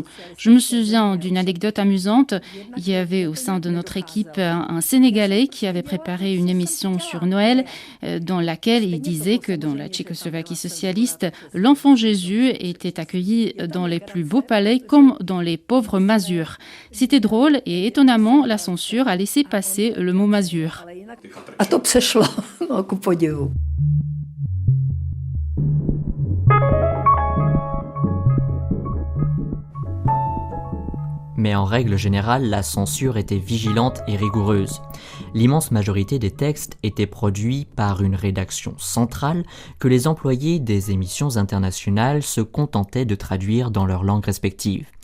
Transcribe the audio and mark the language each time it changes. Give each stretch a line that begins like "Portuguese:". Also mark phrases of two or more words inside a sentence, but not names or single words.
French: Je me souviens d'une anecdote amusante. Il y avait au sein de notre équipe un Sénégalais qui avait préparé une émission sur Noël dans laquelle il disait que dans la Tchécoslovaquie socialiste, l'enfant Jésus était accueilli dans les plus beaux palais comme dans les pauvres masures. C'était drôle et étonnamment, la censure a laissé passer le mot masure.
Czech: A to přešlo, no, ku podivu.
French: Mais en règle générale, la censure était vigilante et rigoureuse. L'immense majorité des textes étaient produits par une rédaction centrale que les employés des émissions internationales se contentaient de traduire dans leurs langues respectives.